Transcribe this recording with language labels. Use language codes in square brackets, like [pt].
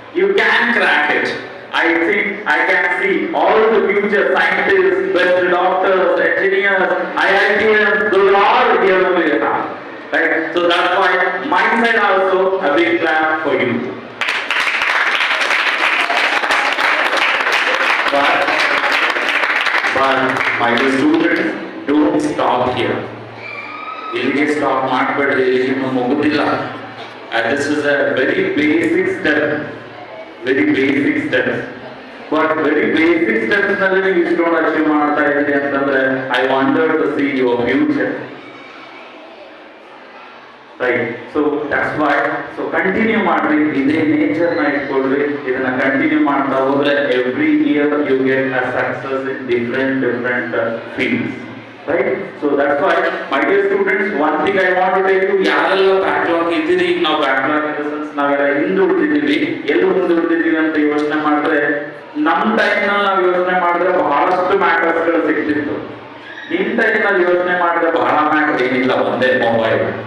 [en] You can crack it. I think I can see all the future scientists, best doctors, engineers, IITians, those are all here over here now. Right? So that's why my side also a big clap for you. But my dear students, don't stop here. [kn] Illige stop ಮಾಡಬೇಡಿ, ಇನ್ನು ಮುಗುದಿಲ್ಲ. [en] And this is a very basic step. Very basic step. But very basic steps [kn] ನಲ್ಲಿ ನೀವು ಇಷ್ಟೊಂದು achieve ಮಾಡ್ತಾ ಇದ್ದೀರಿ ಅಂತಂದ್ರೆ [en] I wonder to see your future. Right, so that's why, so continue [kn] ಮಾಡ್ರಿ, ಇದೇ ನೇಚರ್ ನ ಇಟ್ಕೊಳ್ರಿ, ಇದನ್ನ ಕಂಟಿನ್ಯೂ ಮಾಡ್ತಾ ಹೋದ್ರೆ [en] every year you get a success in different fields, right? So that's why my dear students, one thing I want to tell you, [kn] ಯಾರೆಲ್ಲ backlog ಇದ್ದೀರಿ, ನಾವು [en] backlog in the sense [kn] ನಾವೆಲ್ಲ ಹಿಂದುಳಿದಿದ್ದೀವಿ, ಎಲ್ಲಿ ಮುಂದುಳಿದಿದ್ದೀವಿ ಅಂತ ಯೋಚನೆ ಮಾಡಿದ್ರೆ ನಮ್ಮ ಟೈಮ್ ನಲ್ಲಿ ನಾವು ಯೋಚನೆ ಮಾಡಿದ್ರೆ ಬಹಳಷ್ಟು ಮ್ಯಾಟರ್ಸ್ ಗಳು ಸಿಗ್ತಿತ್ತು. ನಿಮ್ ಟೈಮ್ ನಲ್ಲಿ ಯೋಚನೆ ಮಾಡಿದ್ರೆ ಬಹಳ ಮ್ಯಾಟರ್ ಏನಿಲ್ಲ, ಒಂದೇ ಮೊಬೈಲ್.